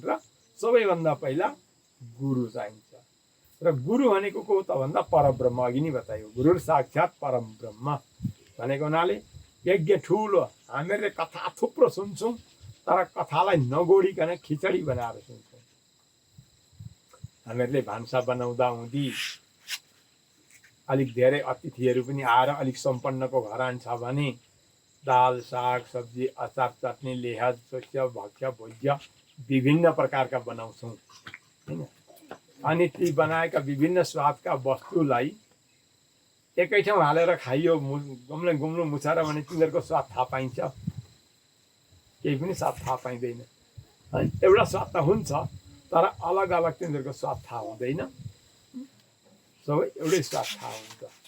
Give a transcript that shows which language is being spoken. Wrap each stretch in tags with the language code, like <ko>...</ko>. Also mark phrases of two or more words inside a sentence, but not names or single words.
<ne>र सबैभन्दा पहिला गुरु चाहिन्छ। र गुरु भनेको को त भन्दा परब्रह्म, अघि नै बतायो, गुरु साक्षात् परम ब्रह्म भनेको हुनाले यज्ञ ठुलो, हामीहरूले कथा थुप्रो सुन्छौँ, तर कथालाई नगोडिकन खिचडी बनाएर सुन्छौँ। हामीहरूले भान्सा बनाउँदा हुँदी अलिक धेरै अतिथिहरू पनि आएर अलिक सम्पन्नको घरान छ भने दाल, साग, सब्जी, अचार, चटनी, लेहज, शस्य, भक्ष्य, भोज्य विभिन्न प्रकारका बनाउँछौँ हैन। अनि ती बनाएका विभिन्न स्वादका वस्तुलाई एकै ठाउँ हालेर खाइयो, गुम्नु मुछाएर भने तिनीहरूको स्वाद थाहा पाइन्छ? केही पनि स्वाद थाहा पाइँदैन। एउटा स्वाद त हुन्छ, तर अलग अलग तिनीहरूको स्वाद थाहा हुँदैन, सबै एउटै स्वाद थाहा हुन्छ।</ne>